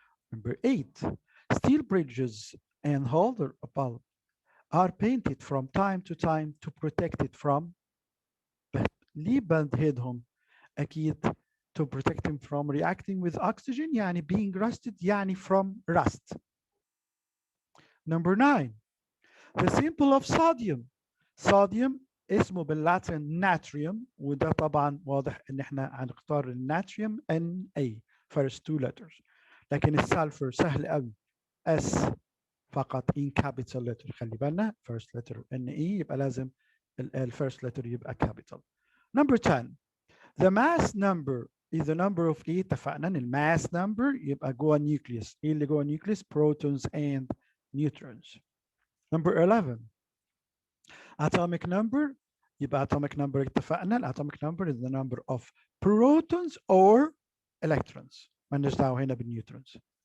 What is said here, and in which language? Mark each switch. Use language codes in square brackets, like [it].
[en] Number 8, steel bridges and holder of bulb are painted from time to time to protect it from. [ar] ليه بندهدهم؟ أكيد [en] to protect him from reacting with oxygen يعني being rusted يعني from rust. Number 9 the symbol of sodium. [ar] sodium اسمه باللاتين ناتريوم وده طبعا واضح ان احنا هنختار الناتريوم Na [en] first two letters [ar] لكن السلفر سهل قوي S فقط [en] in capital letter [ar] خلي بالنا first letter Na يبقى لازم ال first letter يبقى capital. Number 10 [en] the mass number is the number of [ar] ايه اتفقنا ان الماس number يبقى جوه النيوكليوس ايه اللي جوه النيوكليوس [en] protons and neutrons. Number 11 atomic number يبقى atomic number اتفقنا ال atomic number is the number of protons or electrons [ar] مالناش دعوه هنا بالنيوترونز.